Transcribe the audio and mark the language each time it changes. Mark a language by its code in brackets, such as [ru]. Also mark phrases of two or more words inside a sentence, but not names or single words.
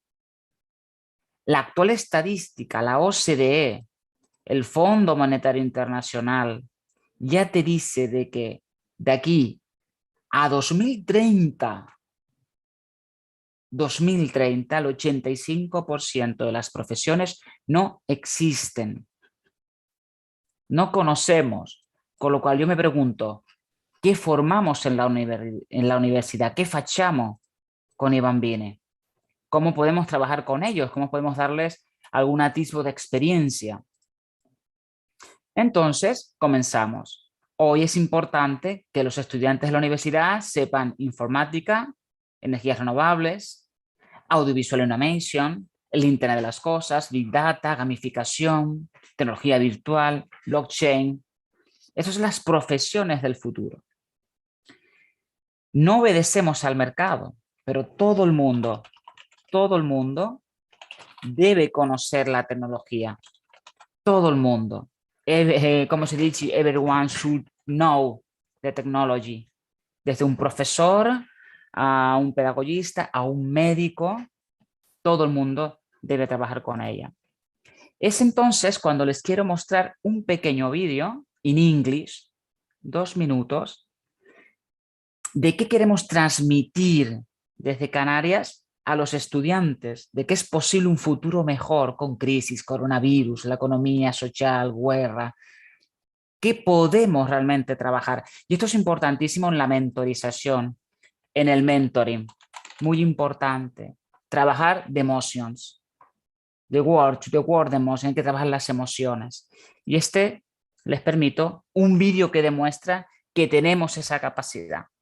[es] La actual estadística, la OCDE, el Fondo Monetario Internacional, ya te dice de que de aquí a 2030, el 85% de las profesiones no existen. No conocemos, con lo cual yo me pregunto, ¿qué formamos en la universidad? [it] ¿Qué facciamo con i bambini? [es] ¿Cómo podemos trabajar con ellos? ¿Cómo podemos darles algún atisbo de experiencia? Entonces, comenzamos. Hoy es importante que los estudiantes de la universidad sepan informática, energías renovables, [en] audiovisual animation, [es] el Internet de las cosas, [en] Big Data, [es] gamificación, tecnología virtual, blockchain. Esas son las profesiones del futuro. No obedecemos al mercado, pero todo el mundo debe conocer la tecnología. Todo el mundo. Como se dice, [en] everyone should know the technology. [es] Desde un profesor a un pedagogista, a un médico, todo el mundo debe trabajar con ella. Es entonces cuando les quiero mostrar un pequeño vídeo en inglés, 2 minutos, de qué queremos transmitir desde Canarias a los estudiantes, de que es posible un futuro mejor con crisis, coronavirus, la economía social, guerra. ¿Qué podemos realmente trabajar? Y esto es importantísimo en la mentorización, en el mentoring. Muy importante. Trabajar [en] the emotions. [es] The word emotion. Hay que trabajar las emociones. Y les permito un vídeo que demuestra que tenemos esa capacidad.